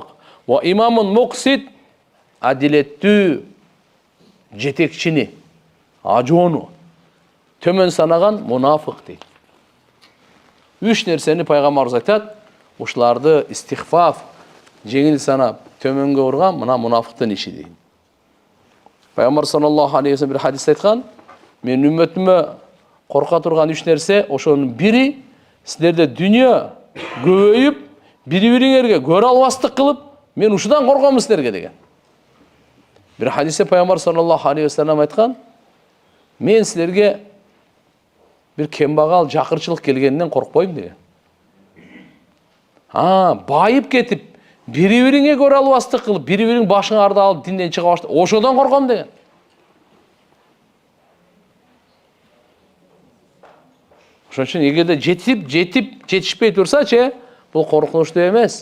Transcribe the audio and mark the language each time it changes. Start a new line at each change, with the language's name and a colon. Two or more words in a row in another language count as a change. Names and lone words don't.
Arabic: وإمام مقسط,
Kyrgyz: адилеттүү жетекчини, ажоону төмөн санаган мунафык дейт. 3 нерсени пайгамбарыбыз айтат. Ушуларды истихфаф, жеңил санап, төмөнгө урган мына мунафыктын иши дейт. Пайгамбар
Arabic: صلى الله عليه وسلم
Kyrgyz: бир хадисте айткан: "Мен үммөтүмө корка турган 3 нерсе, ошонун бири силерде дүнүйө көбөйүп, бири-бириңерге көрө албастык кылып, мен ушудан коркомун силерге" деген. Бир хадисте Пайгамбар
Arabic: صلى الله عليه وسلم
Kyrgyz: айткан: "Мен силерге бир кембагал, жакырчылык келгенден коркпойм" деген. Байып кетип, бири-бириңе көрө албастык кылып, бири-бириң башыңарды алып динден чыга баштап, ошодон корком деген. Ошон үчүн эгерде жетишпей турса, бул коркунучтуу эмес.